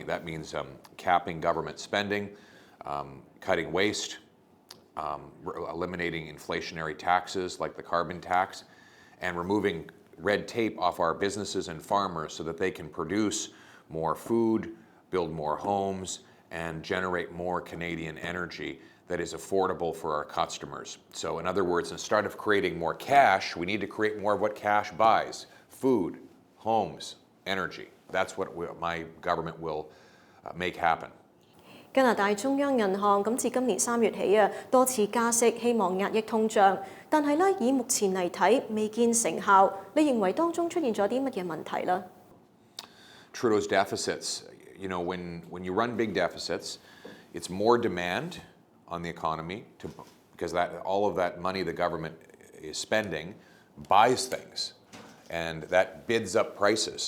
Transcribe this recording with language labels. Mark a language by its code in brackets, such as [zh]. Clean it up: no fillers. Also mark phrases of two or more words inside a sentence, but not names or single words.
[en] That means capping government spending, cutting waste, eliminating inflationary taxes like the carbon tax, and removing red tape off our businesses and farmers so that they can produce more food, build more homes, and generate more Canadian energy that is affordable for our customers. So in other words, instead of creating more cash, we need to create more of what cash buys: food, homes, energy. That's what my government will make happen. [yue] 加拿大中央銀行自今年3月起多次加息，希望壓抑通脹，但係以目前嚟睇未見成效。你認為當中出現咗啲乜嘢問題呢？ [en] Trudeau's deficits, when you run big deficits, it's more demand on the economy because all of that money the government is spending buys things, and that bids up prices.